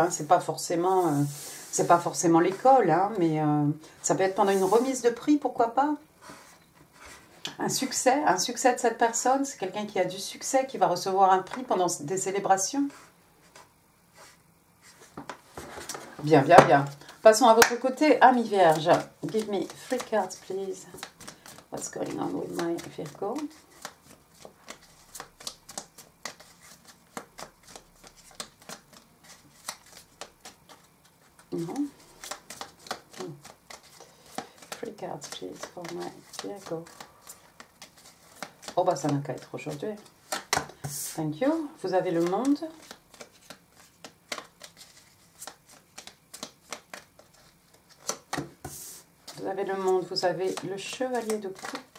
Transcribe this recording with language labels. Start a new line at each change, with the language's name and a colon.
French: C'est pas forcément l'école, mais ça peut être pendant une remise de prix, pourquoi pas? Un succès de cette personne, c'est quelqu'un qui a du succès, qui va recevoir un prix pendant des célébrations. Bien, bien, bien. Passons à votre côté, Amis Vierge.
English: Give me 3 cards, please. What's going on with my Virgo?
French: Non.
English: 3 cards, please, for my Virgo.
French: Oh, bah ça n'a qu'à être aujourd'hui.
English: Thank you.
French: Vous avez le monde. Vous avez le monde, vous avez le chevalier de coupe.